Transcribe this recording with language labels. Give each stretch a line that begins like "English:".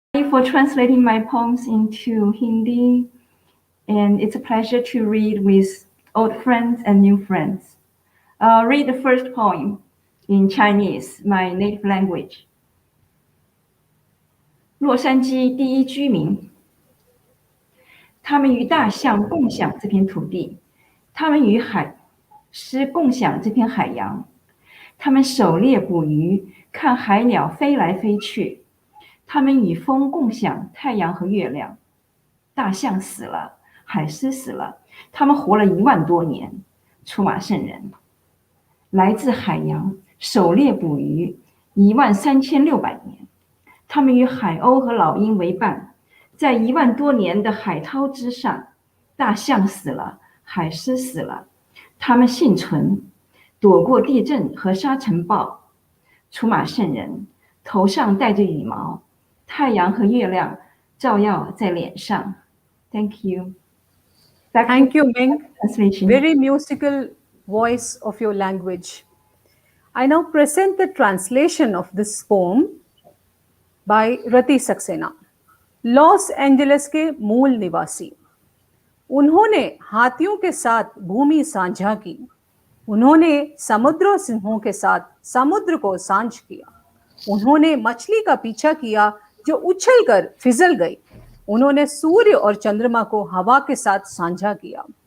English: For translating my poems into Hindi, and it's a pleasure to read with old friends and new friends. I'll read the first poem in Chinese, my native language.
Chinese: 洛杉矶第一居民，他们与大象共享这片土地，他们与海狮共享这片海洋，他们狩猎捕鱼，看海鸟飞来飞去。他们与风共享太阳和月亮，大象死了，海狮死了，他们活了1万多年。出马圣人，来自海洋，狩猎捕鱼13600年。他们与海鸥和老鹰为伴，在1万多年的海涛之上，大象死了，海狮死了，他们幸存，躲过地震和沙尘暴。出马圣人，头上戴着羽毛。太阳和月亮照耀在脸上。
English: Thank you. Thank you, Ming. Translation. Very musical voice of your language. I now present the translation of this poem by Rati Saxena.
Hindi: Los Angeles के मूल निवासी, उन्होंने हाथियों के साथ भूमि साझा की, उन्होंने समुद्रों सिंहों के साथ समुद्र को साझ किया, उन्होंने मछली का पीछा किया जो उछलकर फिसल गई, उन्होंने सूर्य और चंद्रमा को हवा के साथ साझा किया।